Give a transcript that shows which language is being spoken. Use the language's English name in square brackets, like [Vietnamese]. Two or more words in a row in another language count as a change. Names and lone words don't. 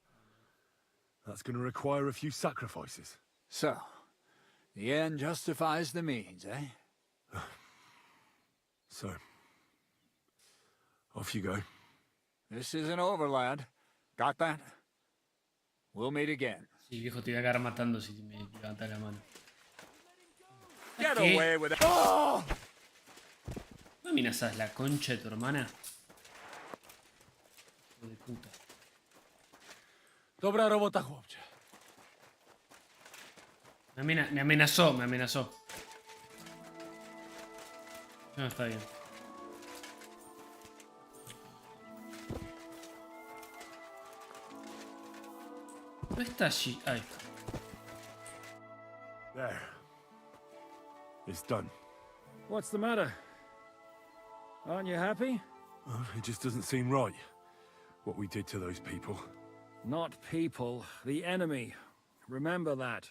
[English] That's going to require a few sacrifices. So, the end justifies the means, eh? So, off you go. This isn't over, lad. Got that? We'll meet again. [Spanish] Sí, viejo, te voy a acabar matando si me levantas la mano. [English] Get [Spanish] ¿Qué? [English] away with it. Oh! [Spanish] ¿No amenazas la concha de tu hermana? Hijo de puta. [Polish] Dobra robota, chłopcze. [Spanish] Me amenazó, me amenazó. No, está bien. ¿Dónde está allí? Ahí está. [English] There. It's done. What's the matter? Aren't you happy? Well, it just doesn't seem right, what we did to those people. Not people, the enemy. Remember that.